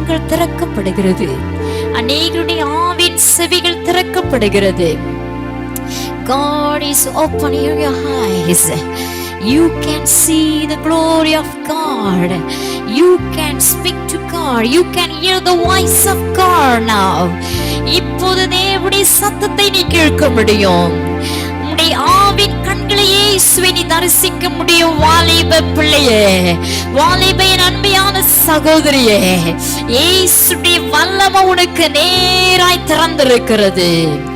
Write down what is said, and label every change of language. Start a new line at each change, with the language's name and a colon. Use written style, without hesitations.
Tamil: திறக்கப்படுகிறது. அநேகருடைய ஆவின் செவிகள் திறக்கப்படுகிறது.
English: God is opening your eyes. You can see the glory of God. You can speak to God. You can hear the voice of God now.
Tamil: இப்போது தேவனுடைய சத்தத்தை நீ கேட்க முடியும். உம்முடைய ஆவின் கண்களை இயேசுவை நீ தரிசிக்க முடியும். வாலிப பிள்ளையே, வாலிபையின் அன்பியான சகோதரியே, இயேசுடைய வல்லமை உனக்கு நேராய் திறந்திருக்கிறது.